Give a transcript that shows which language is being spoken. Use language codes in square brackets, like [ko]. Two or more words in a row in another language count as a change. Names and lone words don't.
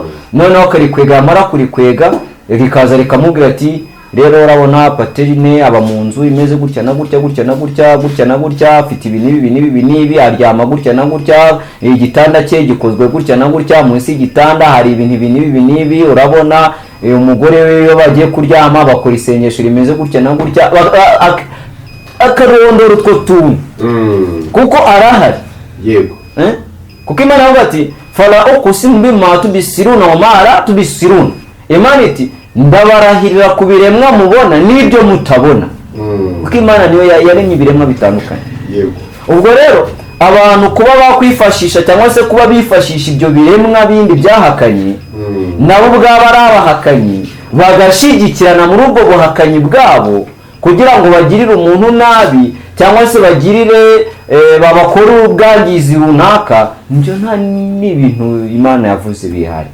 [rw] Noneho akarikwega, yamara kurikwega rikaza rikamubwira ati rero urabona Paterine aba mu nzu imeze gutya na gutya gutya na gutya gutya na gutya, afite ibi n'ibi, aryama gutya na gutya, igitanda cye gikozwe gutya na gutya, munsi y'igitanda hari ibi n'ibi, urabona umugore we iyo bagiye kuryama bakora isengesho rimeze gutya na gutya, akarondora utwo tuntu kuko arahari. Yego. Kuko Imana yavuga ati [ar] فلا أقسم بما تبصرون وما لا تبصرون. [rw] Imana iti ndabarahirira ku biremwa mubona n'ibyo mutabona. Kuko Imana niyo yaremye ibiremwa bitandukanye. Yego. Ubwo rero abantu kuba bakwifashisha cyangwa se kuba bifashisha ibyo biremwa bindi byahakanye nabo ubwabo ari abahakanyi bagashigikirana muri ubwo buhakanyi bwabo kugira ngo bagirire umuntu nabi cyangwa se bagirire babakore ubwangizi runaka, nibyo nta n'ibintu Imana yavuze bihari.